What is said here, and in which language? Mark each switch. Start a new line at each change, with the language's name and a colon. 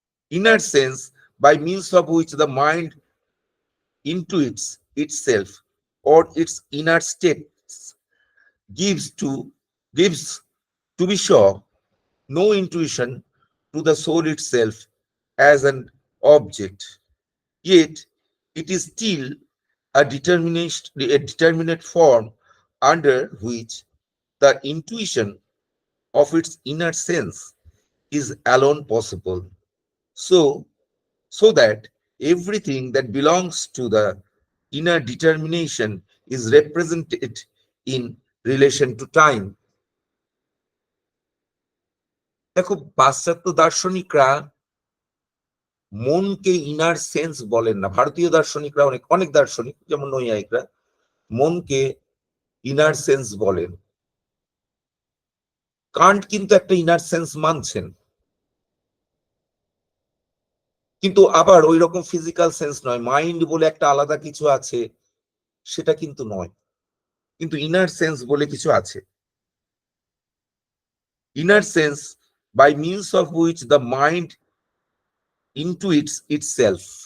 English: Inner sense, by means of which the mind intuits itself or its inner states, gives to be sure no intuition to the soul itself as an object, yet it is still a determinate form under which the intuition of its inner sense is alone possible. So that everything that belongs to the inner determination is represented in relation to time.
Bangla: দেখো, পাশ্চাত্য দার্শনিকরা মনকে inner sense বলেন না। ভারতীয় দার্শনিকরা, অনেক অনেক দার্শনিক যেমন নৈয়ায়িকরা মনকে ইনার সেন্স বলেন। কান্ট কিন্তু একটা ইনার সেন্স মানছেন, কিন্তু আবার ওই রকম ফিজিক্যাল সেন্স নয়, মাইন্ড বলে একটা আলাদা কিছু আছে সেটা কিন্তু নয়, কিন্তু ইনার সেন্স বলে কিছু আছে।
English: Inner sense by means of which the mind intuits itself.